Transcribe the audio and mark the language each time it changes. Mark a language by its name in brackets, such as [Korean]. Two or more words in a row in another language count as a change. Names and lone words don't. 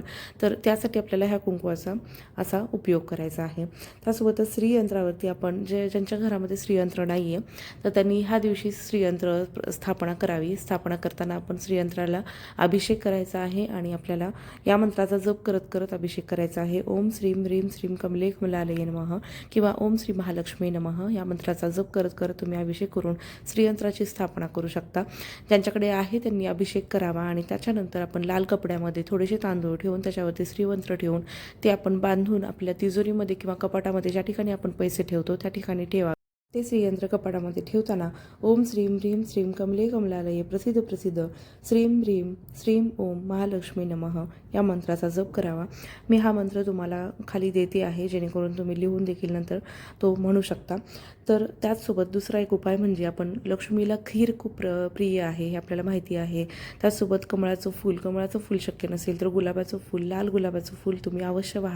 [Marathi] तर त्यासाठी आपल्याला ह्या कुंकवाचा असा उपयोग करायचा आहे. त्यासोबतच श्रीयंत्रावरती आपण ज्यांच्या घरामध्ये श्रीयंत्र नाही आहे तर त्यांनी ह्या दिवशी श्रीयंत्र स्थापना करावी. स्थापना करताना आपण श्रीयंत्राला अभिषेक करायचा आहे आणि आपल्याला या मंत्राचा जप करत करत अभिषेक करायचा आहे. [Sanskrit] ओम श्रीं ह्रीं श्रीं कमले कमलालये नमः [Marathi] किंवा [Sanskrit] ओम श्री महालक्ष्मी नमः [Marathi] या मंत्राचा जप करत करत तुम्ही अभिषेक करून श्रीयंत्राची स्थापना करू शकता. ज्यांच्याकडे आहे त्यांनी अभिषेक करावा आणि त्याच्यानंतर आपण लाल कपड्यामध्ये थोडेसे तांदूळ ठेवून त्याच्यावरती श्रीयंत्र ठेवून ते आपण बांधून आपल्या तिजोरीमध्ये किंवा कपाटामध्ये ज्या ठिकाणी आपण पैसे ठेवतो त्या ठिकाणी ठेवा. ते श्रीयंत्र कपाटामध्ये ठेवताना [Sanskrit] ओम श्रीं ह्रीं श्रीं कमले कमलालये प्रसिद्ध प्रसिद्ध श्रीं ह्रीं श्रीं ओम महालक्ष्मी नमः [Marathi] या मंत्राचा जप करावा. मी हा मंत्र तुम्हाला खाली देते आहे, जेणेकरून तुम्ही लिहून देखील नंतर तो म्हणू शकता. तर त्याचसोबत दुसरा एक उपाय म्हणजे आपण लक्ष्मीला खीर खूप प्रिय आहे हे आपल्याला माहिती आहे. त्याचसोबत कमळाचं फूल शक्य नसेल तर गुलाबाचं फूल, लाल गुलाबाचं फूल तुम्ही अवश्य वाहा.